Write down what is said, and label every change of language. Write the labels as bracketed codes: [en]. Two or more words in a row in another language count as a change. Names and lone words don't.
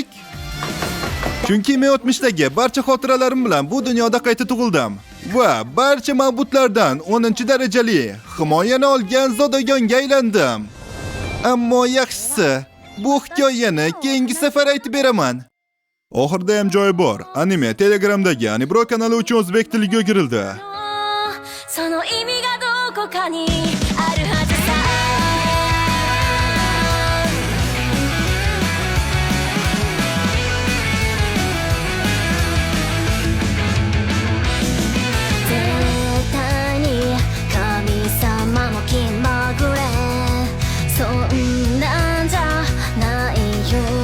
[uz] Chunki men o'tmishdagi barcha xotiralarim bilan bu dunyoda qayta tug'ildim va barcha ma'budlardan 10-darajali himoyani olgan zodagonga aylandim. Ammo yaxshisi, bu hikoyani keyingi safar aytib beraman. Oxirida ham joyi bor. Anime Telegramdagi Anibro kanali uchun o'zbek tiliga o'girildi. [ja] その意味がどこかにあるはずさ絶対に神様も気まぐれそんなんじゃないよ